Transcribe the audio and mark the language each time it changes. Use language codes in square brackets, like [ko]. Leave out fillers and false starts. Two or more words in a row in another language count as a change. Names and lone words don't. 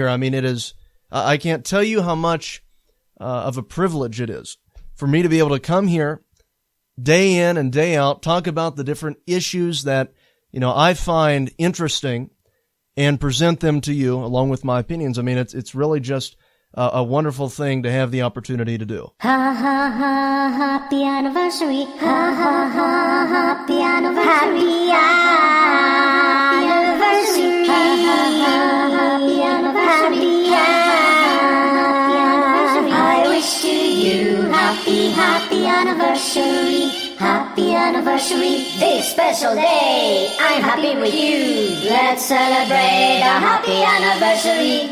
[en] I mean, it is, I can't tell you how much of a privilege it is for me to be able to come here day in and day out, talk about the different issues that, I find interesting and present them to you along with my opinions. I mean, it's really just a wonderful thing to have the opportunity to do. Ha ha ha, happy anniversary. Ha ha ha, happy anniversary. Happy anniversary. Ha ha ha, happy anniversary. Happy anniversary. I wish to you happy anniversary. Happy anniversary, this special day. I'm happy with you. Let's celebrate a happy anniversary.